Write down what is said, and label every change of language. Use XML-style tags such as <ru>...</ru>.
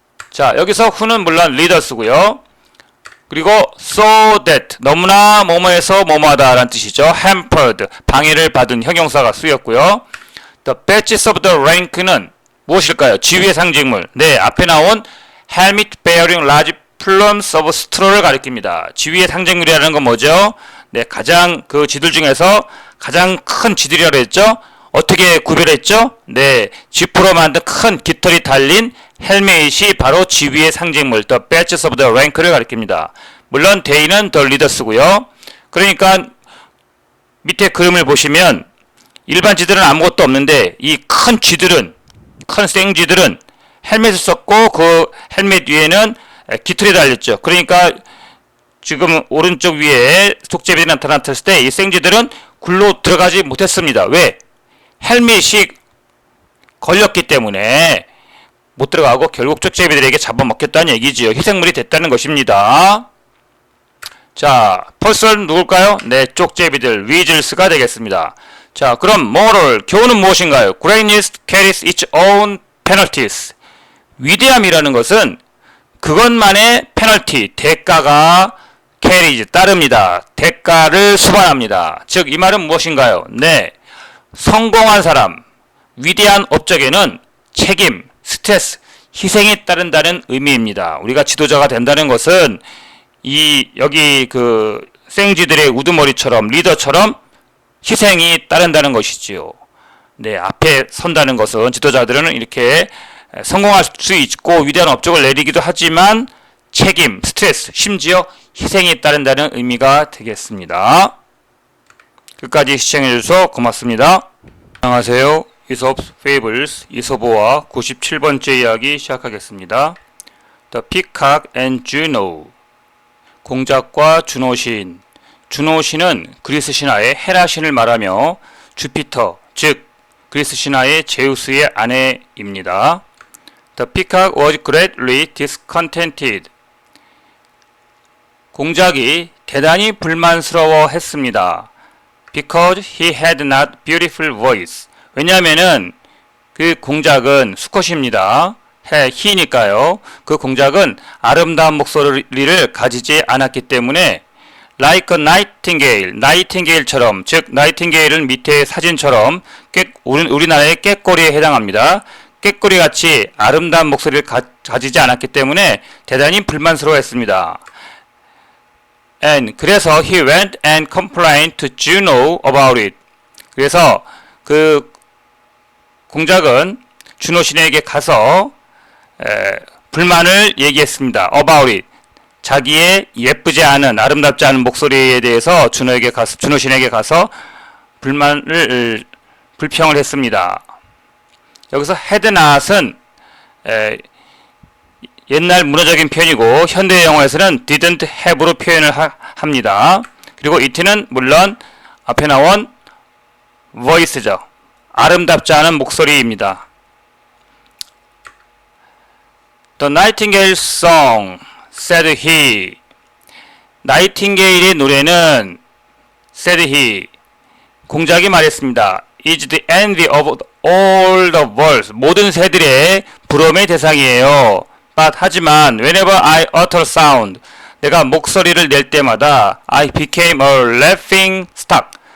<ko>자, 여기서 who는 물론 leaders고요. 그리고 so that 너무나 뭐뭐해서 뭐뭐하다 라는 뜻이죠. hampered 방해를 받은 형용사가 쓰였고요.</ko> <en>the badges of the rank는</en> <ko>무엇일까요? 지위의 상징물. 네, 앞에 나온</ko> <en>helmet bearing large plumes of straw를</en> <ko>가리킵니다. 지위의 상징물이라는 건 뭐죠? 네, 가장 그 쥐들 중에서 가장 큰 쥐들이라고 했죠? 어떻게 구별했죠? 네, 지프로 만든 큰 깃털이 달린 헬멧이 바로 지위의 상징물,</ko> <en>the badges of the rank</en> <ko>를 가리킵니다. 물론 they는 the leaders고요. 그러니까 밑에 그림을 보시면 일반 쥐들은 아무것도 없는데 이 큰 쥐들은, 큰 생쥐들은 헬멧을 썼고 그 헬멧 위에는 깃털이 달렸죠. 그러니까 지금 오른쪽 위에 족제비들이 나타났을 때 이 생쥐들은 굴로 들어가지 못했습니다. 왜? 헬멧이 걸렸기 때문에 못 들어가고 결국 쪽제비들에게 잡아먹혔다는 얘기지요. 희생물이 됐다는 것입니다. 자, 펄스는 누굴까요? 네, 쪽제비들, 위즐스가 되겠습니다. 자, 그럼 moral, 교훈은 무엇인가요?</ko> <en>Greatness carries its own penalties.</en> <ko>위대함이라는 것은 그것만의 페널티, 대가가 carries, 따릅니다. 대가를 수반합니다. 즉, 이 말은 무엇인가요? 네, 성공한 사람, 위대한 업적에는 책임, 스트레스, 희생이 따른다는 의미입니다. 우리가 지도자가 된다는 것은 여기 그 생쥐들의 우두머리처럼 리더처럼 희생이 따른다는 것이지요. 네, 앞에 선다는 것은 지도자들은 이렇게 성공할 수 있고 위대한 업적을 내리기도 하지만 책임, 스트레스, 심지어 희생이 따른다는 의미가 되겠습니다. 끝까지 시청해주셔서 고맙습니다. 안녕하세요. 이솝 Fables, 이솝어와 97번째 이야기 시작하겠습니다.</ko> <en>The Peacock and Juno.</en> <ko>공작과 주노 시인. 주노 신은 그리스 신화의 헤라 신을 말하며 주피터, 즉 그리스 신화의 제우스의 아내입니다.</ko> <en>The Peacock was greatly discontented.</en> <ko>공작이 대단히 불만스러워했습니다.</ko> <en>Because he had not beautiful voice.</en> <ko>왜냐하면은 그 공작은 수컷입니다. he니까요. 그 공작은 아름다운 목소리를 가지지 않았기 때문에</ko> <en>like a nightingale,</en> <ko>나이팅게일처럼, 즉 나이팅게일은 밑에 사진처럼 우리나라의 꾀꼬리에 해당합니다. 꾀꼬리 같이 아름다운 목소리를 가지지 않았기 때문에 대단히 불만스러워했습니다.</ko> <en>And</en> <ko>그래서</ko> <en>he went and complained to Juno about it.</en> <ko>그래서 그 공작은 주노 신에게 가서 불만을 얘기했습니다.</ko> <en>About it.</en> <ko>자기의 예쁘지 않은, 아름답지 않은 목소리에 대해서 주노 신에게 가서 불평을 했습니다. 여기서 had not은 옛날 문화적인 표현이고 현대 영어에서는 didn't have로 표현을 합니다. 그리고 it는 물론 앞에 나온 voice죠. 아름답지 않은 목소리입니다.</ko> <en>The Nightingale Song, said he.</en> <ko>나이팅게일의 노래는</ko> <en>said he.</en> <ko>공작이 말했습니다.</ko> <en>is the envy of all the world.</en> <ko>모든 새들의 부러움의 대상이에요.</ko> <en>But</en> <ko>하지만</ko> <en>whenever I utter sound,</en> <ko>내가 목소리를 낼 때마다</ko> <en>I became a laughing stock.</en>